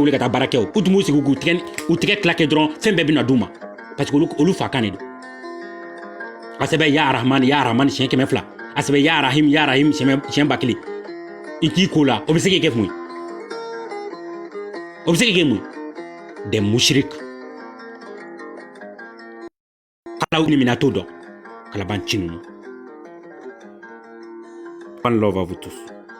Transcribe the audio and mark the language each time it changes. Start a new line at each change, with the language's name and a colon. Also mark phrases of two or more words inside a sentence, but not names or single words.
Bambara: wuli ka taa baara kɛ o u tun b'u sigi k'u tigɛ tila kɛ dɔrɔn fɛn bɛɛ bɛ na d'u ma parce que olu fa kan de don a sɛbɛn ya arahamani siɲɛ 200 a sɛbɛn ya arahim siɲɛ 1000 i k'i ko la o bɛ se k'i kɛ mun ye o bɛ se k'i kɛ mun ye des mushrik ala ni mina t'o dɔn kalaban ci ninnu
English: one love
French: à vous tous